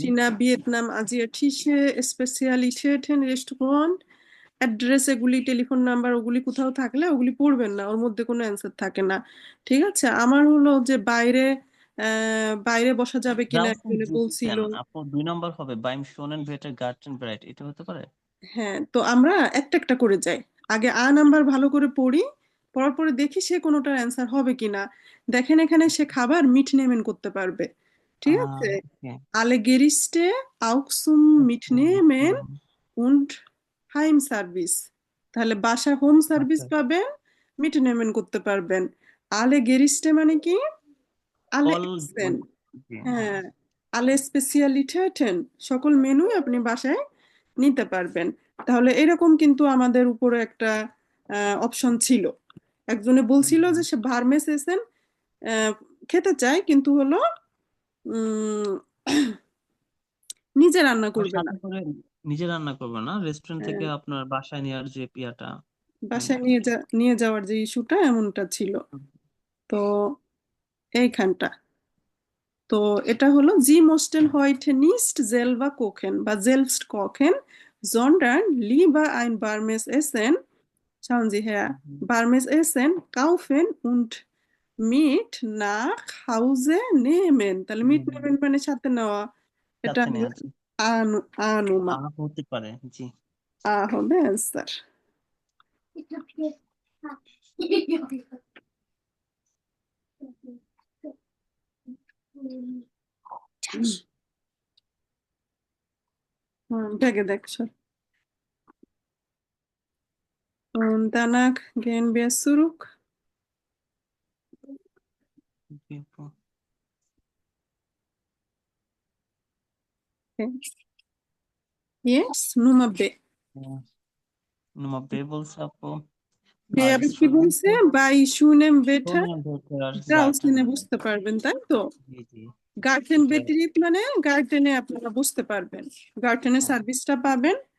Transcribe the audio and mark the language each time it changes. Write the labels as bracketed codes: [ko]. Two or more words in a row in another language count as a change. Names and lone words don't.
[bn] চীনা, ভিয়েতনাম, [de] asiatische Spezialitäten [bn] রেস্টুরেন্ট, অ্যাড্রেস এগুলি, টেলিফোন নাম্বার ওগুলি কোথাও থাকলে ওগুলি পড়বেন না, ওর মধ্যে কোনো অ্যান্সার থাকে না। ঠিক আছে, আমার হলো যে বাইরে বাইরে বসা যাবে কিনা draußen একজনে বলছিল। [de] sitzen [bn] আপু 2 নাম্বার হবে [de] beim schönen Wetter Garten bereit, [bn] এটা হতে পারে? হ্যাঁ, তো আমরা একটা একটা করে যাই। আগে আ নাম্বার ভালো করে পড়ি, পড়ার পরে দেখি সে কোনোটার অ্যান্সার হবে কিনা। দেখেন এখানে সে খাবার মিটনেমেন করতে পারবে। ঠিক আছে, ওকে। [de] alle Gerichte auch zum Mitnehmen und Heimservice, [bn] তাহলে বাসা [en] home service [bn] আচ্ছা। পাবেন, মিটনেমেন করতে পারবেন। [de] alle Gerichte [bn] মানে কি? alle অল Essen, জি হ্যাঁ। হ্যাঁ, [de] alle Spezialitäten, [bn] সকল মেনুই আপনি বাসায় নিতে পারবেন। তাহলে এরকম কিন্তু আমাদের উপরে একটা অপশন ছিল। একজনে বলছিল যে সে [de] warmes Essen [bn] খেতে চায়, কিন্তু হলো উম, নিজে রান্না আর করবে না, সাথে করে নিজে রান্না করবে না, রেস্টুরেন্ট থেকে হ্যাঁ, আপনার বাসায় নেওয়ার যে পিয়াটা। বাসায় নিয়ে যাওয়ার যে ইস্যুটা এমনটা ছিল। তো এইখানটা, তো এটা হলো [de] Sie möchten heute nicht selber kochen বা selbst kochen, sondern lieber ein warmes Essen, schauen Sie her, warmes Essen kaufen und mit nach Hause nehmen। [bn] তাহলে মিট নেবেন মানে সাথে নেওয়া, এটা সাথে হলো নেওয়া, জি। আনুমা, হতে পারে, জি। হবে অ্যান্সার। [de] Danke, danke. Und danach gehen wir zurück. [bn] জি আপু। [de] Okay. Yes, Nummer B. Nummer B [bn] বলছে আপু B আবার কি বলছে? [de] Restaurante Bei schönem Wetter Schönen Wetter draußen Garten bereit, [bn] বুঝতে পারবেন, তাই তো? জি জি গার্ডেন এটা বেটরিট মানে গার্ডেনে আপনারা বুঝতে পারবেন, গার্ডেনের হ্যাঁ। সার্ভিসটা পাবেন।